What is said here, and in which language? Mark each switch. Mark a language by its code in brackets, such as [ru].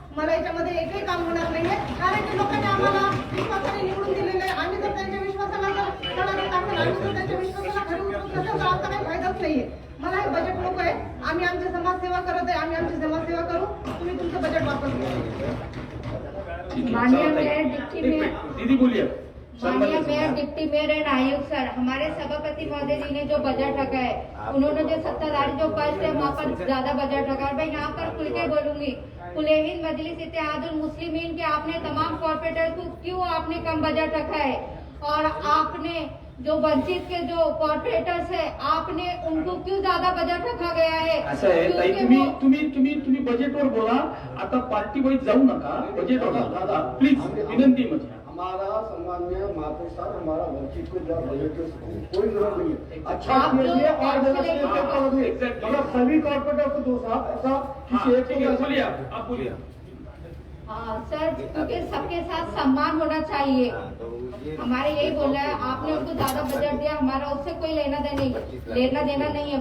[mr] मला याच्यामध्ये एकही काम होणार नाहीये, कारण की लोकांनी आम्हाला विश्वासाने निवडून दिलेले आहे. आम्ही जर त्यांच्या विश्वासाला त्यांच्या विश्वासाला खरी उतरून नसेल तर आमचा काही फायदाच नाहीये. मला हे बजेट नको आहे. आम्ही आमची समाजसेवा करत आहे, आम्ही आमची समाजसेवा करू. तुम्ही तुमचं बजेट वापस [hi] माननीय मेयर, डिप्टी मेयर, दीदी बोलिए. माननीय मेयर, डिप्टी मेयर एंड आयुक्त सर, हमारे सभापति महोदय जी ने जो बजट रखा है, उन्होंने जो सत्ताधारी जो पक्ष है वहाँ पर ज्यादा बजट रखा है. मैं यहाँ पर खुल के बोलूंगी, कुल-ए-हिंद मजलिस इत्तेहादुल मुस्लिमीन के आपने तमाम कॉर्पोरेटर्स को क्यों आपने कम बजट रखा है, और आपने जो वंचित के जो कॉर्पोरेटर्स है आपने उनको क्यों ज्यादा बजट रखा गया है? [mr] असं आहे ताई, तुम्ही बजेटवर बोला. आता पार्टी वाईज जाऊ नका, बजेटवर दादा प्लीज, विनंती म्हणजे. [hi] हमारा सम्माननीय महापौर साहब, हमारा वंचित को जब बजट कोई जरूरत नहीं है. अच्छा आप मतलब सभी कॉर्पोरेटर को दो साहब, ऐसा किसी एक को बोलिए, आप बोलिए. सर, क्योंकि सबके साथ सम्मान होना चाहिए. हमारे यही बोलना है, आपने उनको ज्यादा बजट दिया, हमारा उससे कोई लेना देना नहीं है.